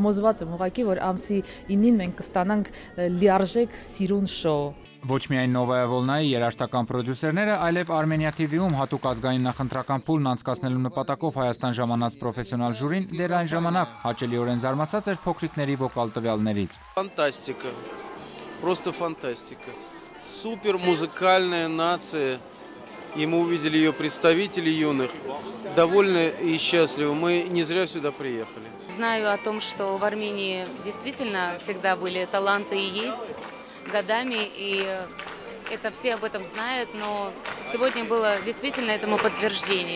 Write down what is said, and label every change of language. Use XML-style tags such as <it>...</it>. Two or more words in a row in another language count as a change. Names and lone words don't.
<hy>Համոզված եմ ուղղակի, որ ամսի 9-ին մենք կստանանք լիարժեք սիրուն շոու։ Ոչ միայն Նովայա Վոլնայի երաժշտական պրոդյուսերները, այլև Armenia TV-ում հատուկ ազգային նախընտրական փուլն անցկացնելու նպատակով Հայաստան ժամանած պրոֆեսիոնալ ժյուրին դեռ այն ժամանակ հաճելիորեն զարմացած էր փոքրիկների վոկալ տվյալներից։</hy> <ru>Фантастика. Просто фантастика. Супер музыкальная нация. И мы увидели ее представителей юных. Довольны и счастливы. Мы не зря сюда приехали. Знаю о том, что в Армении действительно всегда были таланты и есть годами, и это все об этом знают, но сегодня было действительно этому подтверждение.</ru>